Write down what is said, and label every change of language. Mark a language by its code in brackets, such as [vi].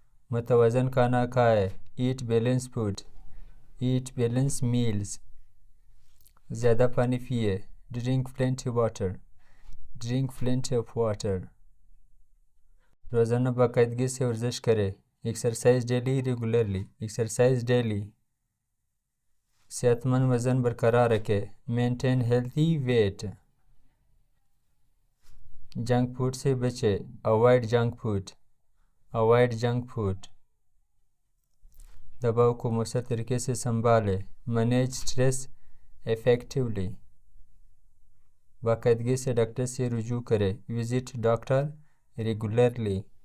[ur] متوازن کھانا کھائے. [en] Eat balanced food. Eat balanced meals. [ur] زیادہ پانی پیے. [en] Drink plenty water. Drink plenty of water. [ur] روزانہ باقاعدگی سے ورزش کرے. [en] Exercise daily regularly. Exercise daily. [ur] صحت مند وزن برقرار رکھے. [en] Maintain healthy weight. [ur] Junk food سے بچے. [en] Avoid junk food. Avoid junk food. [ur] دباؤ کو مؤثر طریقے سے سنبھالے. [en] Manage stress effectively. [ur] باقاعدگی سے ڈاکٹر سے رجوع کرے. [en] Visit doctor regularly.